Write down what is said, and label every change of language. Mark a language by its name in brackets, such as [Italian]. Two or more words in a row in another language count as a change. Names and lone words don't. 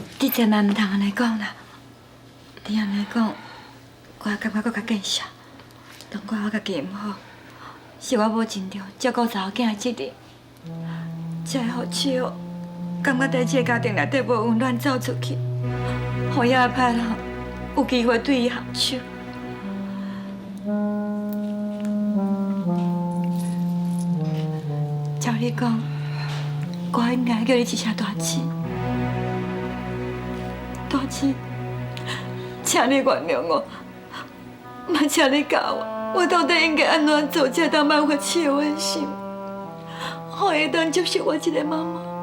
[Min Nan Chinese] 你千万唔通安尼讲啦！你安尼讲，我感觉搁较见笑。当我家己唔好，是我无尽到照顾查某囝的责任，才会互七号感觉在这个家庭内底无温暖走出去，互遐个歹人有机会对伊下手。照你讲，我应该叫你一声大姐。大姐，请你原谅我，嘛请你教我到底应该安怎做，才当挽回七号的心，好伊当接受我这个妈妈。